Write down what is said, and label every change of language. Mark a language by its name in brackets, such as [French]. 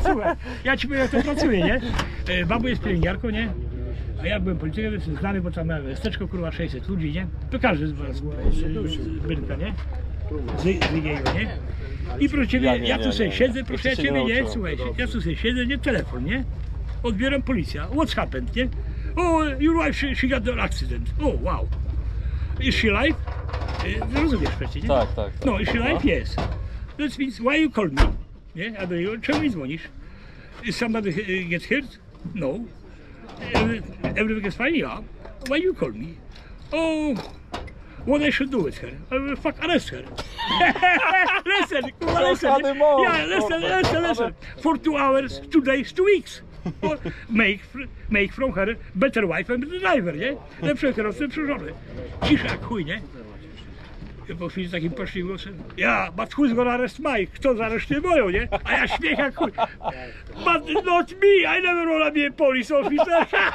[Polish] Słuchaj, ja ci powiem, jak to pracuje, nie? Babu jest pielęgniarką, nie? A ja byłem politykiem, jestem znany, bo tam miałem miasteczko, kurwa, 600 ludzi, nie? To każdy z was z Bylka, nie? Z jego, nie? I proszę ciebie, ja tu sobie siedzę, proszę Jeszcze się ciebie, nie? nauczyłem. Słuchaj, ja tu sobie siedzę, nie? Telefon, nie? Odbieram policja. [English] What's happened, [Polish] nie? [English] Oh, your wife, she got an accident. Oh, wow. Is she alive? [Polish] Rozumiesz przecież, nie? Tak. [English] No, is she alive? Yes. That means, why you call me? [Polish] Nie? A do niego, czemu mi dzwonisz? [English] Is somebody gets hurt? No. Everything is fine? Yeah. Why you call me? Oh, what I should do with her? I will fuck arrest her. Listen, kurwa, listen. Yeah, listen. For 2 hours, 2 days, 2 weeks. Or make from her better wife and better driver, nie? [Polish] Lepszy kierowcę, lepszy żonę. Cisza jak chuj, nie? I po chwili z takim poszczym głosem, ja, [English] but who's gonna arrest Mike? [Polish] Kto zaresztuje moją, nie? A ja śmiech jak chuj. [English] But not me, I never wanna be a police officer.